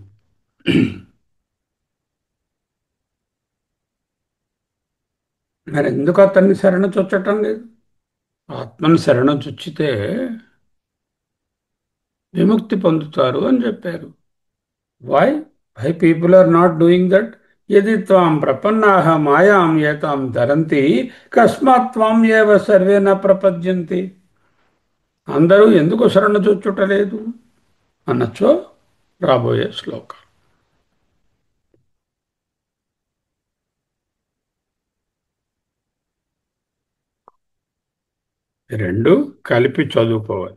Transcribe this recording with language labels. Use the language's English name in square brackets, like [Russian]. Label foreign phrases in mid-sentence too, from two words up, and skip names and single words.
[Telugu] మరి ఎందుకు అతన్ని శరణ చొచ్చటం లేదు? ఆత్మని శరణ చొచ్చితే విముక్తి పొందుతారు అని చెప్పారు. [English] Why? Why people are not doing that? [Sanskrit] यदि त्वां प्रपन्नाः मायां एतां तरन्ति కస్మాత్ త్వాం ఏవ సర్వే న ప్రపద్యంతి [Telugu] అందరూ ఎందుకు శరణ చొచ్చుటలేదు అనొచ్చో రాబోయే శ్లోకం. రెండు కలిపి చదువుకోవాలి.